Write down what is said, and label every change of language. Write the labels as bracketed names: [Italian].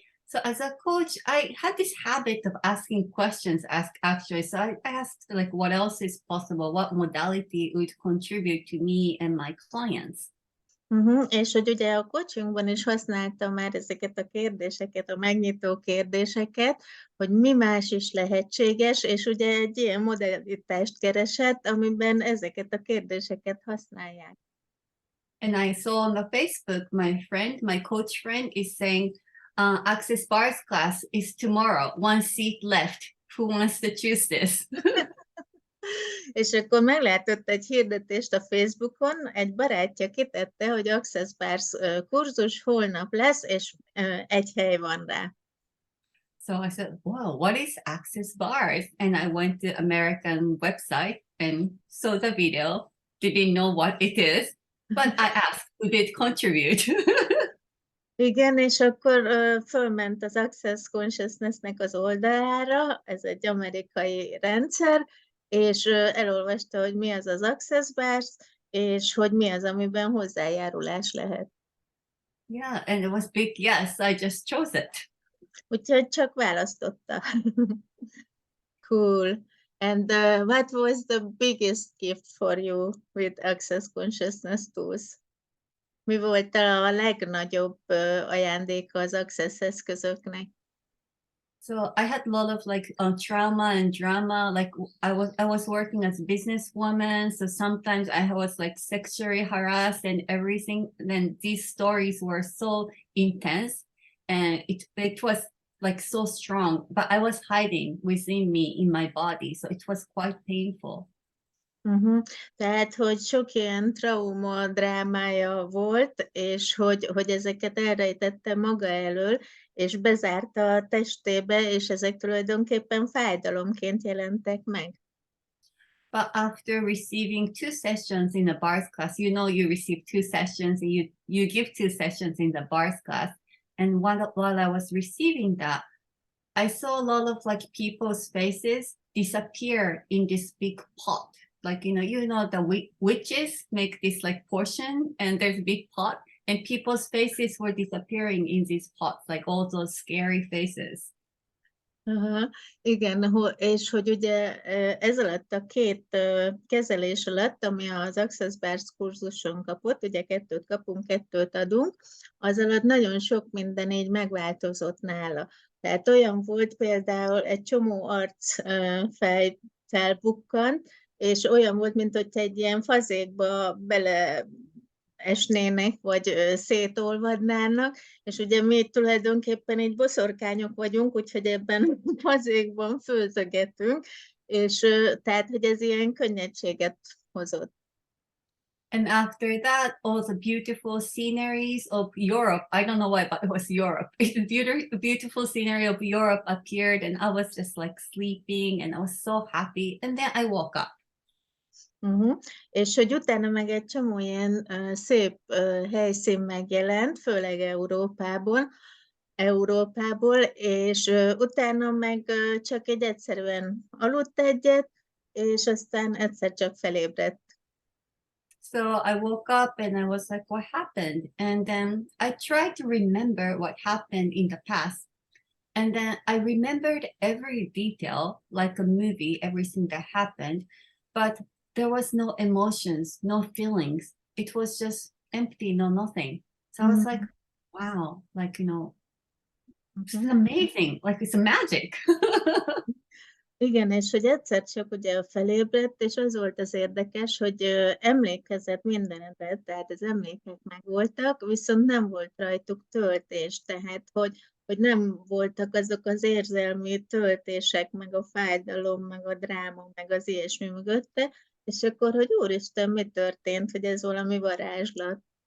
[English] So as a coach, I had this habit of asking questions, actually. So I asked like, what else is possible? What modality would contribute to me and my clients? [Hungarian] És hogy ugye a coachingban is használtam már ezeket a kérdéseket, a megnyitó kérdéseket, hogy mi más is lehetséges, és ugye egy ilyen modalitást keresett, amiben ezeket a kérdéseket használják. [English] And I saw on the Facebook, my coach friend is saying, Access Bars class is tomorrow, 1 seat left. Who wants to choose this? [Hungarian] És akkor meglátott egy hirdetést a Facebookon, egy barátja kitette, hogy Access Bars kurzus holnap lesz, és egy hely van rá. [English] So I said, wow, what is Access Bars? And I went to American website and saw the video. Didn't know what it is, but I asked who did contribute. [Hungarian] Igen, és akkor fölment az Access Consciousness-nek az oldalára, ez egy amerikai rendszer, és elolvasta, hogy mi az az Access Bars, és hogy mi az, amiben hozzájárulás lehet. [English] Yeah, and it was big yes, I just chose it. [Hungarian] Úgyhogy csak választotta. [English] Cool. And what was the biggest gift for you with Access Consciousness tools? [Hungarian] Mi volt a legnagyobb ajándéka az Access eszközöknek? [English] So I had a lot of like trauma and drama. Like I was working as a businesswoman, so sometimes I was like sexually harassed and everything. Then these stories were so intense, and it was like so strong. But I was hiding within me in my body, so it was quite painful. Uh-huh. [Hungarian] Tehát, hogy sok ilyen trauma drámája volt, és hogy ezeket elrejtette maga elől, és bezárta a testébe, és ezek tulajdonképpen fájdalomként jelentek meg. [English] But after receiving 2 sessions in the bars class, you receive 2 sessions and you give 2 sessions in the bars class. And while I was receiving that, I saw a lot of like people's faces disappear in this big pot. Like, the witches make this like portion and there's a big pot and people's faces were disappearing in these pots, like all those scary faces. [Hungarian] Aha, igen, és hogy ugye ez alatt a két kezelés alatt, ami az Access Bars kurzuson kapott, ugye 2 kapunk, 2 adunk, az alatt nagyon sok minden így megváltozott nála. Tehát olyan volt például egy csomó arcfej felbukkant, és olyan volt, mint hogy egy ilyen fazékba bele esnének, vagy szétolvadnának, és ugye mi tulajdonképpen így boszorkányok vagyunk, úgyhogy ebben a fazékban főzögetünk, és tehát, hogy ez ilyen könnyedséget hozott. [English] And after that, all the beautiful sceneries of Europe, I don't know why, but it was Europe. The beautiful scenery of Europe appeared and I was just like sleeping and I was so happy. And then I woke up. [Hungarian] És hogy utána meg egy csomó ilyen szép helyszín megjelent, főleg Európából, és utána meg csak egyszerűen aludt egyet, és aztán egyszer csak felébredt. [English] So I woke up and I was like, what happened? And then I tried to remember what happened in the past. And then I remembered every detail, like a movie, everything that happened, but there was no emotions, no feelings. It was just empty, no nothing. So I was like, wow, like, it's amazing. Like it's a magic. [Hungarian] Igen, és hogy egyszer csak ugye felébredt, és az volt az érdekes, hogy emlékezett mindenre, tehát az emlékek megvoltak, viszont nem volt rajtuk töltés, tehát hogy nem voltak azok az érzelmi töltések, meg a fájdalom, meg a dráma, meg az ilyesmi mögötte, és akkor, hogy úristen, mi történt, hogy ez valami varázslat.